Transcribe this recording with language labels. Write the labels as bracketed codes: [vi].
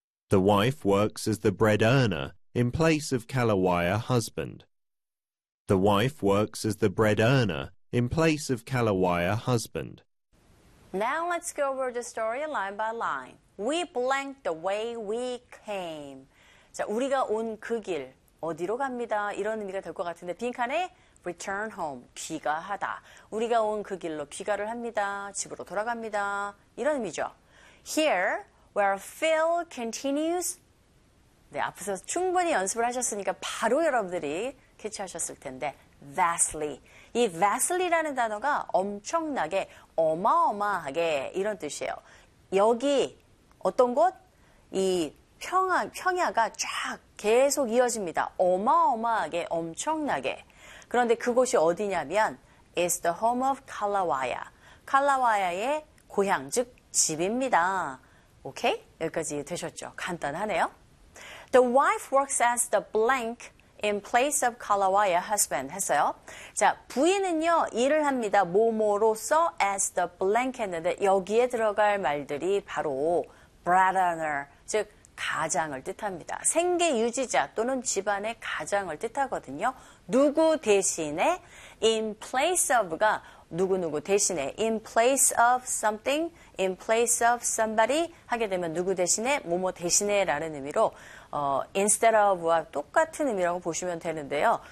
[en] The wife works as the bread earner in place of Kalawaya husband. The wife works as the bread earner in place of Kalawaya husband. Now let's go over the story line by line. We blank the way we came. [ko] 자, 우리가 온 그 길 어디로 갑니다. 이런 의미가 될 것 같은데 빈칸에 [en] return home, [ko] 귀가하다. 우리가 온 그 길로 귀가를 합니다. 집으로 돌아갑니다. 이런 의미죠. [en] Here where field continues. [ko] 네, 앞에서 충분히 연습을 하셨으니까 바로 여러분들이 캐치하셨을 텐데 vastly. 이 vastly라는 단어가 엄청나게 어마어마하게 이런 뜻이에요. 여기 어떤 곳? 이 평야가 쫙 계속 이어집니다. 어마어마하게, 엄청나게. 그런데 그곳이 어디냐면 [en] is the home of Kalawaya. [ko] Kalawaya의 고향, 즉 집입니다. 오케이? 여기까지 되셨죠? 간단하네요. [en] The wife works as the blank in place of Kalawaya husband [ko] 했어요. 자, 부인은요, 일을 합니다. 뭐뭐로서 [en] as the blank [ko] 했는데 여기에 들어갈 말들이 바로 bread earner, 즉 가장을 뜻합니다. 생계 유지자 또는 집안의 가장을 뜻하거든요. 누구 대신에 in place of가 누구누구 대신에 [en] in place of something, in place of somebody [ko] 하게 되면 누구 대신에 뭐뭐 대신에 라는 의미로 instead of와 똑같은 의미라고 보시면 되는데요.